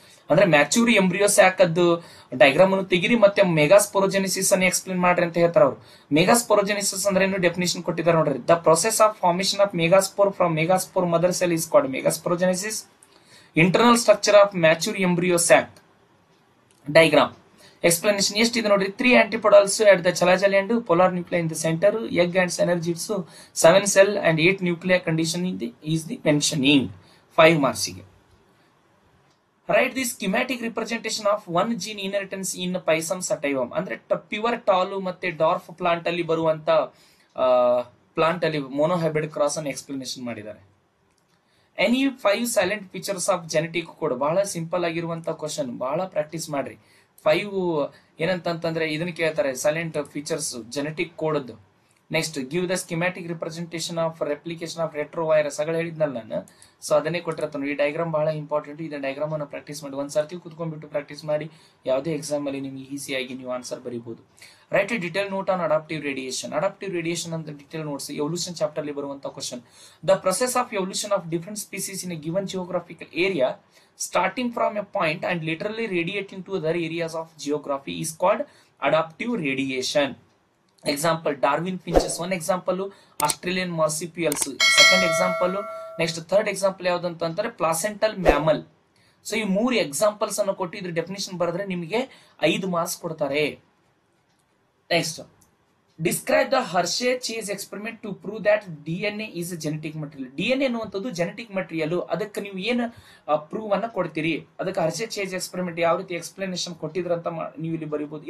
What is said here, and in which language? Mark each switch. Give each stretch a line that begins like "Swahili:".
Kannada: ಅಂದ್ರೆ mature embryo sack ಅದ್ದು diagram ಅನ್ನು ತೆಗಿರಿ, ಮತ್ತೆ ಮೆಗಾಸ್ಪೋರೋಜೆನೆಸಿಸ್ ಅನ್ನು ಎಕ್ಸ್ಪ್ಲೇನ್ ಮಾಡ್ರಿ ಅಂತ ಹೇಳ್ತಾರೆ ಅವರು. ಮೆಗಾಸ್ಪೋರೋಜೆನೆಸಿಸ್ ಅಂದ್ರೆ ಏನು ಡೆಫಿನೇಷನ್ ಕೊಟ್ಟಿದ್ದಾರೆ ನೋಡ್ರಿ.
English: The process of formation of megaspore from megaspore mother cell is called megasporogenesis.
Kannada: Internal structure of mature embryo sack diagram explanation ಎಷ್ಟಿದೆ ನೋಡ್ರಿ.
English: 3 antipodals at the chalajal end, polar nuclei in the center, egg and synergids, 7 cell and 8 nuclei condition is the mentioning. 5 marks ಗೆ. Write the schematic representation of one gene inheritance in Pisum sativum.
Kannada: ಅಂದ್ರೆ pure tall ಮತ್ತೆ dwarf plant ಅಲ್ಲಿ ಬರುವಂತ plant ಅಲ್ಲಿ monohybrid cross ಅನ್ನು explanation ಮಾಡಿದ್ದಾರೆ.
English: any 5 salient features of genetic code,
Kannada: ಬಹಳ simple ಆಗಿರುವಂತ ಕ್ವಶನ್, ಬಹಳ ಪ್ರಾಕ್ಟೀಸ್ ಮಾಡ್ರಿ. 5 ಏನಂತಂದ್ರೆ ಇದನ್ನ ಕೇಳ್ತಾರೆ, silent features genetic code.
English: next give the schematic representation of replication of retrovirus,
Kannada: ಅಗಳ ಹೇಳಿದ್ನಲ್ಲ ನಾನು. ಸೊ ಅದನ್ನೇ ಕೊಟ್ಟಿರ್ತಾನೆ. ಈ ಡಯಾಗ್ರಾಮ್ ಬಹಳ ಇಂಪಾರ್ಟೆಂಟ್. ಇದನ್ನ ಡಯಾಗ್ರಾಮ್ ಅನ್ನು ಪ್ರಾಕ್ಟೀಸ್ ಮಾಡಿ, ಒಂದ್ಸರ್ತಿ ಕುತ್ಕೊಂಡ್ಬಿಟ್ಟು ಪ್ರಾಕ್ಟೀಸ್ ಮಾಡಿ, ಯಾವುದೇ ಎಕ್ಸಾಮ್ ಅಲ್ಲಿ ನಿಮ್ಗೆ ಈಸಿಯಾಗಿ ನೀವು answer ಬರೀಬಹುದು.
English: Write a detail note on adaptive radiation.
Kannada: Adaptive radiation ಅಂತ ಡಿಟೇಲ್ ನೋಟ್ಸ್ ಎವಲ್ಯೂಷನ್ ಚಾಪ್ಟರ್ ಅಲ್ಲಿ ಬರುವಂತ question.
English: The process of evolution of different species in a given geographical area starting from a point and literally radiating to other areas of geography is called adaptive radiation. Example, Darwin finches. One example, Australian marsupials. Second example, next third example
Kannada: ಯಾವ್ದಂತಂದ್ರೆ
English: placental mammal.
Kannada: So ಈ 3 examples ಅನ್ನು ಕೊಟ್ಟು ಇದ್ರ definition ಬರೆದ್ರೆ ನಿಮಗೆ 5 marks ಕೊಡ್ತಾರೆ.
English: Next describe the Hershey Chase experiment to prove that DNA is a genetic material.
Kannada: DNA ಅನ್ನುವಂಥದ್ದು genetic material. ಅದಕ್ಕೆ ನೀವು ಏನು ಪ್ರೂವ್ ಅನ್ನ ಕೊಡ್ತೀರಿ, ಅದಕ್ಕೆ ಹರ್ಷೆ ಚೇಸ್ ಎಕ್ಸ್ಪೆರಿಮೆಂಟ್ ಯಾವ ರೀತಿ ಎಕ್ಸ್ಪ್ಲನೇಷನ್ ಕೊಟ್ಟಿದ್ರ ಅಂತ ನೀವು ಇಲ್ಲಿ ಬರೀಬಹುದು.